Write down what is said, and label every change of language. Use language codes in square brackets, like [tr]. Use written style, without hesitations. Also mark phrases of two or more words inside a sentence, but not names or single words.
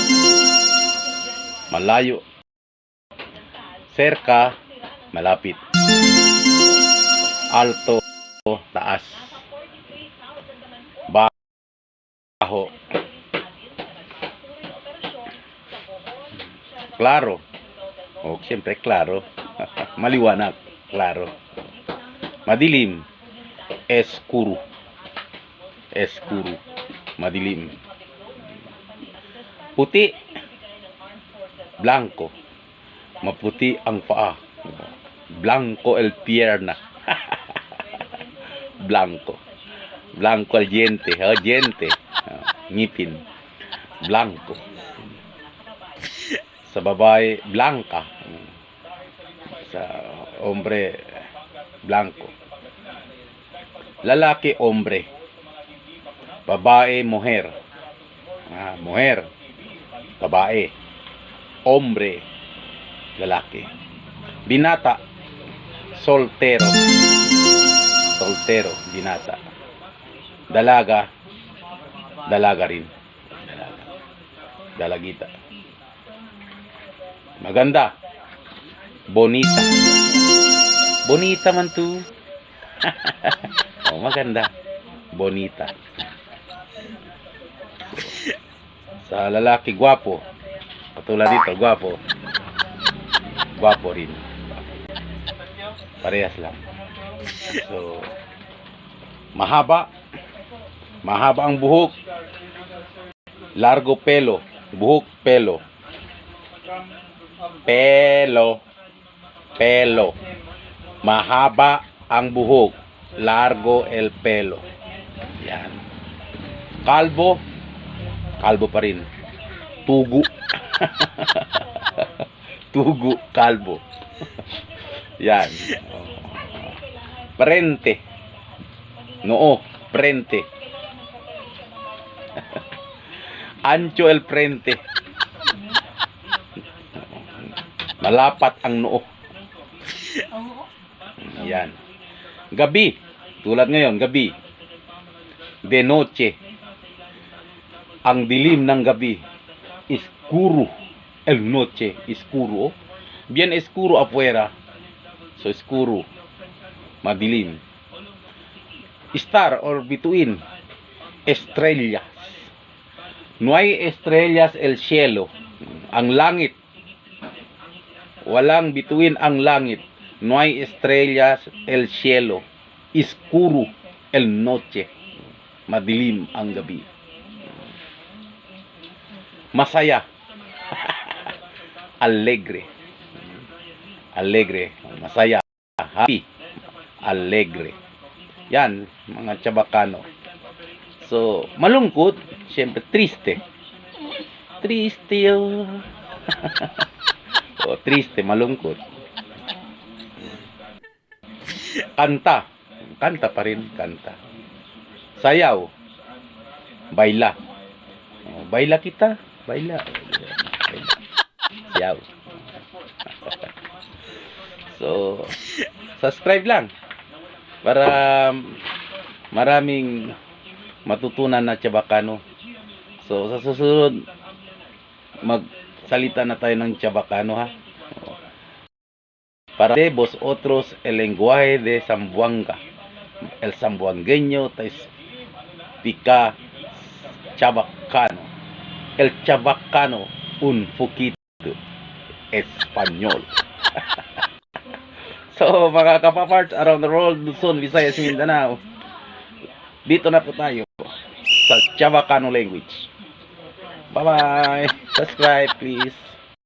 [tl] Malayo. Cerca, malapit. [cbk] Alto, taas. Bajo. Claro. [tl] O, siyempre, claro. Maliwanag. Claro. Madilim. Escuro. Escuro. Madilim. Puti. Blanco. Maputi ang paa. [cbk] Blanco el pierna. Blanco. Blanco el diente. Diente. [tl] Ngipin. Blanco. Sa babae, blanca. [cbk] Sa hombre, blanco. [tl] Lalaki, hombre. Babae, mujer. Mujer, babae. [cbk] Hombre, [tl] lalaki. Binata, soltero. Soltero, binata. Dalaga, dalaga rin. Dalaga. Dalagita. Maganda. [cbk] Bonita. Bonita man tu. [tl] Oh, maganda. Bonita. Sa lalaki, gwapo. Katulad dito, gwapo. Gwapo rin. Parehas lang. So, mahaba. Mahaba ang buhok. [cbk] Largo pelo. Buhok, pelo. Pelo. Pelo. [tl] Mahaba ang buhok. [cbk] Largo el pelo. [tl] Yan. Kalbo. Kalbo pa rin. Tugo. Tugo, kalbo. Yan. [cbk] Frente. Noo, frente. Ancho el frente. [tl] Malapat ang noo. Yan. Gabi. Tulad ngayon, gabi. [cbk] De noche. [tl] Ang dilim ng gabi. [cbk] Escuro. El noche. Escuro. Bien escuro afuera. [tl] So, escuro. Madilim. [en] Star or between. [cbk] Estrellas. No hay estrellas el cielo. [tl] Ang langit. Walang bituin ang langit. [cbk] No hay estrellas el cielo. Escuro el noche. [tl] Madilim ang gabi. Masaya. Alegre. Alegre. Masaya. Happy. Alegre. Yan, mga Chabacano. So, malungkot. Siyempre, [cbk] triste. [tl] Triste yun. O, triste, malungkot. Kanta. Kanta pa rin, kanta. Sayaw. [cbk] Baila. O, baila kita. Baila. Baila. [tl] Sayaw. So, subscribe lang. Para maraming matutunan na Chabacano. So, sa susunod, magsalita na tayo ng Chabacano, ha? [cbk] Para de vosotros el lenguaje de Zamboanga. El zamboangueño te explica Chabacano. El Chabacano un poquito español. [tl] So, mga kapaparts [en] around the world, [tl] Luzon, Visayas, Mindanao. Dito na po tayo sa Chabacano language. [en] Bye-bye. Subscribe, please.